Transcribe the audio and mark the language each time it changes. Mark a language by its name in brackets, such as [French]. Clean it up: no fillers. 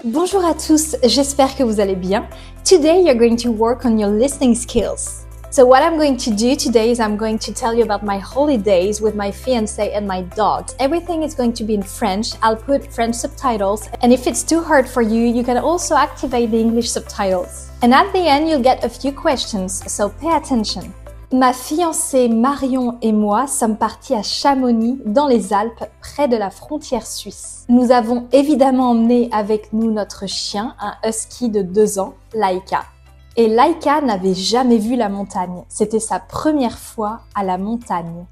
[French] Bonjour à tous, j'espère que vous allez bien. [English] Today you're going to work on your listening skills. So what I'm going to do today is I'm going to tell you about my holidays with my fiancé and my dogs. Everything is going to be in French. I'll put French subtitles, and if it's too hard for you, you can also activate the English subtitles. And at the end, you'll get a few questions, so pay attention. [French] Ma fiancée Marion et moi sommes partis à Chamonix, dans les Alpes, près de la frontière suisse. Nous avons évidemment emmené avec nous notre chien, un husky de 2 ans, Laika. Et Laika n'avait jamais vu la montagne. C'était sa première fois à la montagne.